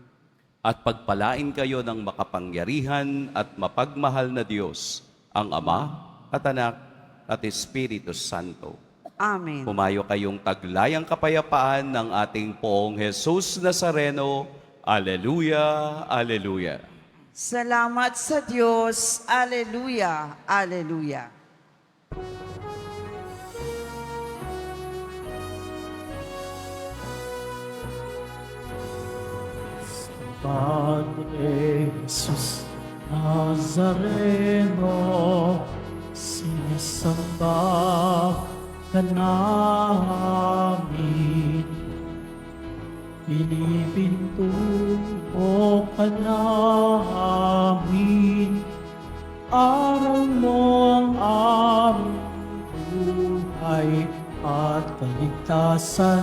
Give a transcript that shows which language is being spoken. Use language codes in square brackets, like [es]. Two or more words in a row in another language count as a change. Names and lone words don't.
[tl] At pagpalain kayo ng makapangyarihan at mapagmahal na Diyos, ang Ama at Anak at Espiritu Santo. Amen. Pumayo kayong taglayang kapayapaan ng ating poong Jesus Nazareno. Alleluia, Alleluia. Salamat sa Diyos. Alleluia, Alleluia. Padre Jesus Nazareno, sinasamba ka namin. Pinipintuho ka namin, araw mo ang aming buhay at kaligtasan.